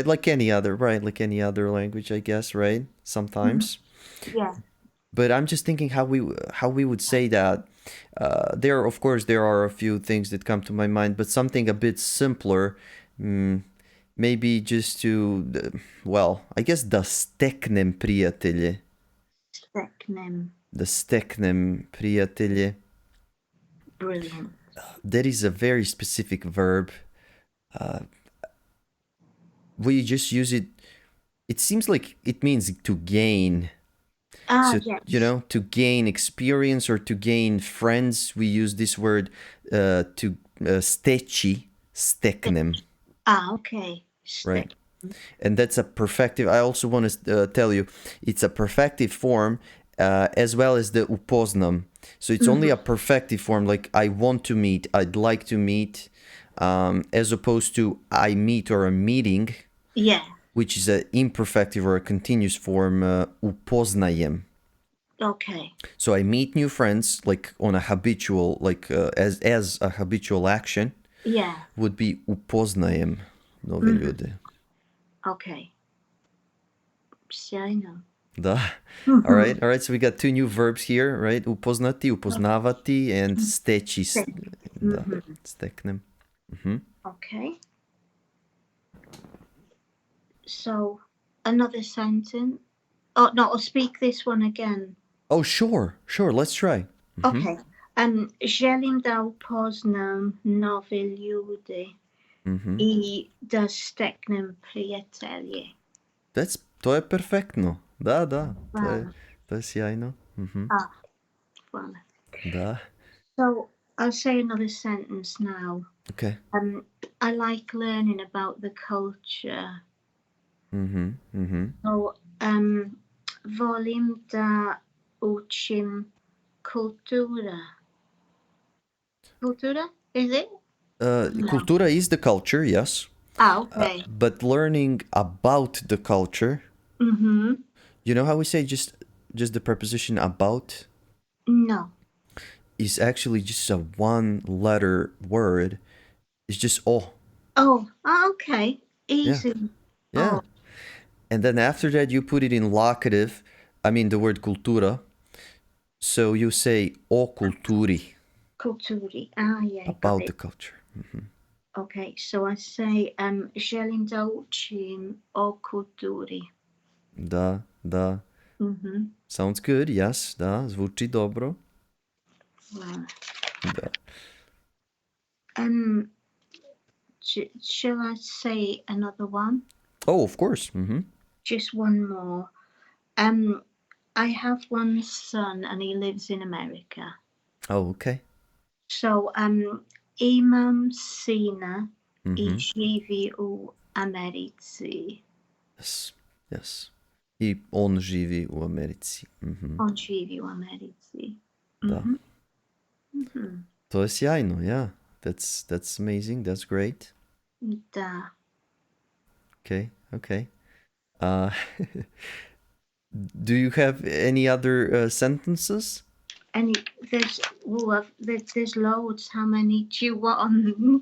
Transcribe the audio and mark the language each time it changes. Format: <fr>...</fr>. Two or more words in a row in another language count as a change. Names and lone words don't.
<en>Like any other language, I guess. Right. Mhm. Sometimes. Yeah. But I'm just thinking how we would say that. Of course, there are a few things that come to my mind, but something a bit simpler. Mm, maybe just well, I guess</en> <sr>da steknem prijatelje. Steknem. Da steknem prijatelje.</sr> <en>Brilliant. That is a very specific verb. We just use it. It seems like it means to gain. Ah, So, yes. to gain experience or to gain friends, we use this word to</en> <sr>steći, steknem,</sr> <en>Ah, okay. right?</en> <sr>Stek.</sr> <en>And that's a perfective. I also want to tell you, it's a perfective form as well as the upoznam. So it's only a perfective form, like I want to meet, I'd like to meet, as opposed to I meet or a meeting, Yeah. which is an imperfective or a continuous form, upoznajem. Okay. So I meet new friends like on a habitual, like as a habitual action Yeah. would be</en> <sr>upoznajem nove ljude. Okay. Sjajno. Da.</sr> <en>All right, all right. So we got two new verbs here, right?</en> <sr>Upoznati, upoznavati,</sr> <en>and</en> <sr>steći. Da, steknem.</sr> <en>Okay. So another sentence. Oh no, I'll speak this one again. Oh, sure, sure. Let's try. Okay.</en> <sr>Želim da upoznam nove ljude I da steknem prijatelje. To je perfektno. Da, Hvala. to je sjajno. Ah, hvala. Da.</sr> <en>So I'll say another sentence now. Okay. I like learning about the culture.</en> <sr>So volim da učim kultura. Kultura,</sr> <en>is it? No. Kultura is the culture, yes. Ah, okay. But learning about the culture, you know how we say just just the preposition about No. is actually just a one-letter word. It's just o. Oh, okay. Yeah, Easy. yeah. Oh, And then after that, you put it in locative. I mean the word cultura. So you say</en> <sr>o culturi, kulturi.</sr> <en>Ah, yeah, got about the it. culture. Okay, so I say</en> <sr>želim da učim o kulturi. Da. Mhm.</sr> <en>Sounds good, yes,</en> <sr>da. Zvuči dobro.</sr> <en>Wow.</en> <sr>Da.</sr> <en>Um, shall I say another one? Oh, of course. Just one more. I have one son and he lives in America. Oh, okay. So,</en> <sr>imam sina I Mhm. živi u Americi. Yes. I on živi u Americi. On živi u Americi. Da. Mhm. Mhm. To je sjajno,</sr> <en>yeah. That's amazing. That's great.</en> <sr>Da.</sr> <en>Okay. Uh, do you have any other sentences? And there's loads. How many do you want?</en>